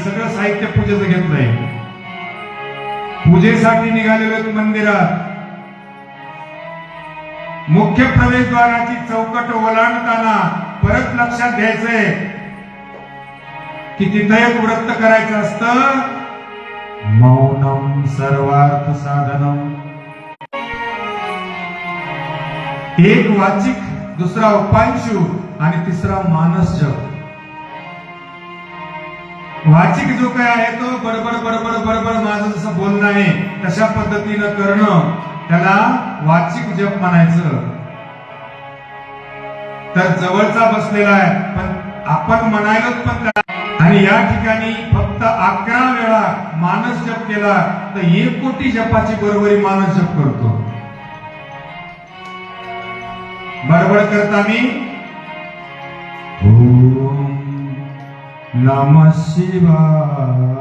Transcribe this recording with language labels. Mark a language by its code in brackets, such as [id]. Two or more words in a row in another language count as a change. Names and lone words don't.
[mr] सगळं साहित्य पूजेचं घेतलंय, पूजेसाठी निघालेलो मंदिरात मुख्य प्रवेशद्वाराची चौकट ओलांडताना परत लक्षात घ्यायचंय की तिथं एक व्रत करायचं असतं. [sa] मौनम सर्वार्थ साधनम. [mr] एक वाचिक, दुसरा उपांशु आणि तिसरा मानस जप. वाचिक जो काय आहे तो बडबड बडबड बडबड माझं जसं बोलणं आहे तशा पद्धतीनं करणं, त्याला वाचिक जप म्हणायचं. तर जवळचा बसलेला आहे पण आपण म्हणायला पण, आणि या ठिकाणी फक्त 11 वेळा मानस जप केला तर 1 कोटी जपाची बरोबरी मानस जप करतो. बडबड करता मी [sa] ओम नमः शिवाय,